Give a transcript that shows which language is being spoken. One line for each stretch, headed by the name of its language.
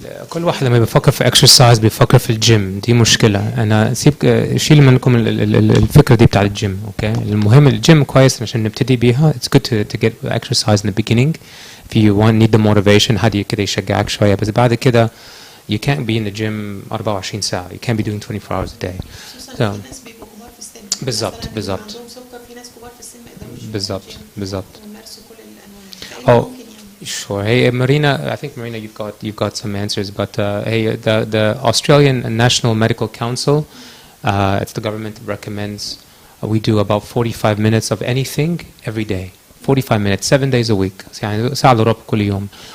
Arabic: كل واحد لما بيفكر في اكسرسايز بيفكر في الجيم، دي مشكله. انا شيل منكم الفكره دي بتاع الجيم. اوكي، المهم الجيم كويس عشان نبتدي بيها.
English: It's good to get exercise in the beginning if you need the motivation.
Arabic: هذه كده يشجعك شويه، بس بعد كده
English: you can't be in the gym
Arabic: 24 ساعه.
English: You can't be doing 24 hours a day.
Arabic: في ناس بيبقوا كبار في السن. بالظبط. عندهم سكر، في ناس كبار في السن ما يقدروش بالظبط. يمارسوا كل الانواع.
English: Sure. Hey, Marina, I think Marina, you've got some answers, but hey, the Australian National Medical Council, it's the government that recommends we do about 45 minutes of anything every day. 45 minutes, 7 days a week.
Arabic: يعني ساعة إلا ربع كل يوم.